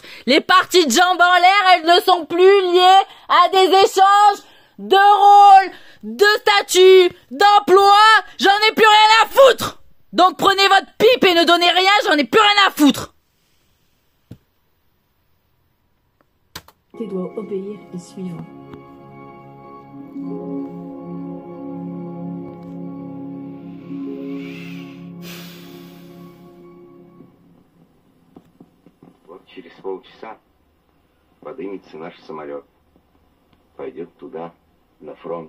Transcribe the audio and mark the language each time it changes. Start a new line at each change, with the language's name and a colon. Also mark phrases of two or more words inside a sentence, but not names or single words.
French: Les parties de jambes en l'air, elles ne sont plus liées à des échanges de rôles, de statuts, d'emplois. J'en ai plus rien à foutre. Donc prenez votre pipe et ne donnez rien, j'en ai plus rien à foutre. Tu dois obéir et suivre.
Russian: Вот через полчаса поднимется наш самолет. Пойдет туда, на фронт.